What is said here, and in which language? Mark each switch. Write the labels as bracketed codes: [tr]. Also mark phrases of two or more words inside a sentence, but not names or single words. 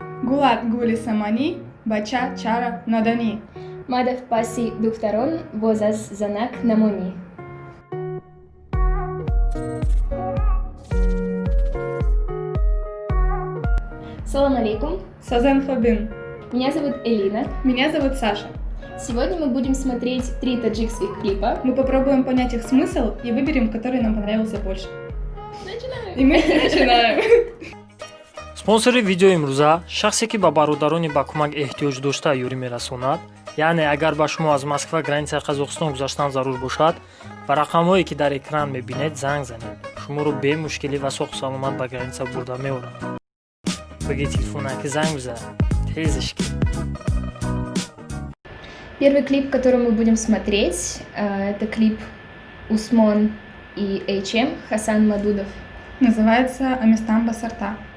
[tg] Гулат гули самани, бача чара надани. Мадав паси духтарон возас занак намони. [ar] سلام عليكم. Сазен Фабин. [ru] Меня зовут Элина. Меня зовут Саша. Сегодня мы будем смотреть 3 таджикских клипа. Мы попробуем понять их смысл и выберем, который нам понравился больше. Начинаем! И мы начинаем. [tg] спонсори видеои имрӯза шахсе ки ба бародарони ба кӯмак эҳтиёҷ дошта ёрӣ мерасонад, яъне агар ба шумо аз Москва границаи Қазоқистон гузаштан зарур бошад, ба рақамҳое ки дар экран мебинед занг занед. Шуморо бе мушкилӣ ва соҳу саломат ба граница бурда меорад. Баги телефонаки занг биза, тезишки. [ru] Первый клип, который мы будем смотреть, это клип Усмон и H.M. Хасан Мадудов. Называется «Амистан Басарта».